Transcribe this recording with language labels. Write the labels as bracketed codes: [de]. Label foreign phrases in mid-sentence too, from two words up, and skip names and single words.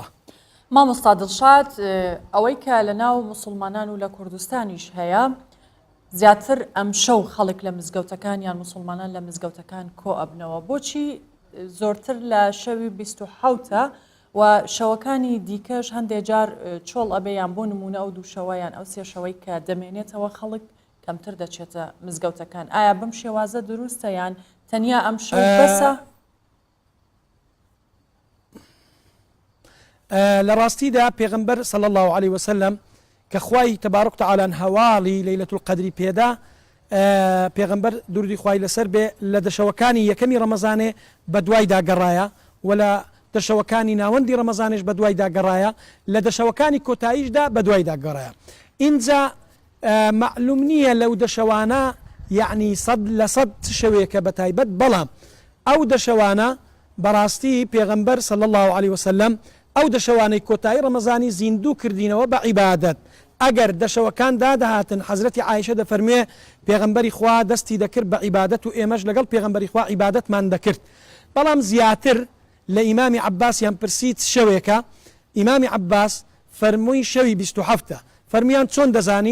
[ckb] مامۆستا دڵشاد، ئەوەی کە لە ناو موسڵمانان و لە کوردستانیش هەیە، زیاتر ئەم شەو خەڵک لە مزگەوتەکان یان موسڵمانان لە مزگەوتەکان کۆ ئەبنەوە، بۆچی زۆرتر لە شەوی 27ە و شەوەکانی دیکەش هەندێک جار چۆڵ ئەبێیان بۆ نمونە ئەو دوو شەوەیان ئەو سێ شەوەی کە دەمێنێتەوە خەڵک کەمتر دەچێتە مزگەوتەکان، ئایا بەم شێوازە دروستە یان تەنیا ئەم شەو بەسە؟ لە ڕاستیدا پێغەمبەر [ar] صلى الله عليه وسلم [ckb] کە خوای تەبارەک وتەعالا هەواڵی لەیلەت القەدری پێدا، پێغەمبەر دوردی خوای لەسەر بێ لە دەشەوەکانی یەکەمی ڕەمەزانێ بە دوای داگەڕایە و لە دەشەوەکانی ناوەندی ڕەمەزانش بە دوای داگەڕایە، لە دەشەوەکانی کۆتاییشدا بە دوای داگەڕایە. اینجا معلوم نییە لەو دەشەوانە یعنی 100% شەوەیەکە بە تایبەت، بەڵام ئەو دەشەوانە بەڕاستی پێغەمبەر [ar] صلى الله عليه وسلم [ckb] ئەو دەشەوانەی کۆتایی ڕەمەزانی زیندوو کردینەوە بە عیبادەت. ئەگەر دەشەوەکان دادەهاتن، حەزرەتی عایشە دەفەرموێ پێغەمبەری خوا دەستی دەکرد بە عیبادەت و ئێمەش لەگەڵ پێغەمبەری خوا عیبادەتمان دەکرد. بەڵام زیاتر لە ئیمامی عەباسیان پرسیت شەوێکە، ئیمامی عەباس فەرمووی شەوی 27ە، فەرمویان چۆن دەزانی؟